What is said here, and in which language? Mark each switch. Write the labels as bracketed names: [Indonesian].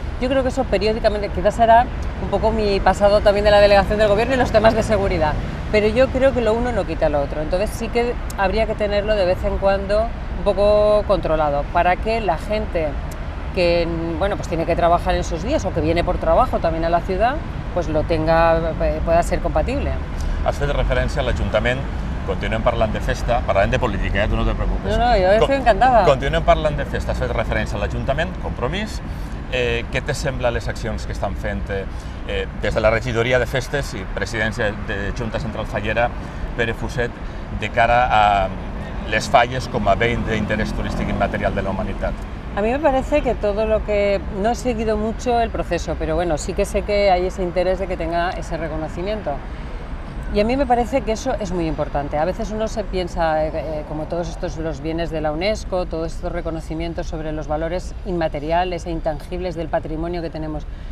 [Spanish] Yo creo que eso periódicamente, quizás será un poco mi pasado también de la delegación del gobierno y los temas de seguridad, pero yo creo que lo uno no quita lo otro, entonces sí que habría que tenerlo de vez en cuando un poco controlado, para que la gente que bueno, pues tiene que trabajar en esos días o que viene por trabajo también a la ciudad, pues lo tenga, pueda ser compatible. [Catalan] Has fet referència a l'Ajuntament, continuem parlant de festa, parlarem de política, tu no te preocupes. [Spanish] No, jo estoy encantada. [Catalan] Continuem parlant de festa, has fet referència a l'Ajuntament, Compromís. Què te sembla les accions que estan fent des de la regidoria de festes i presidència de Junta Central Fallera, Pere Fuset, de cara a les falles com a bé d'interès turístic immaterial de la humanitat? [Spanish] A mí me parece que todo lo que... No he seguido mucho el proceso, pero bueno, sí que sé que hay ese interés de que tenga ese reconocimiento. Y a mí me parece que eso es muy importante. A veces uno se piensa, como todos estos los bienes de la UNESCO, todos estos reconocimientos sobre los valores inmateriales e intangibles del patrimonio que tenemos.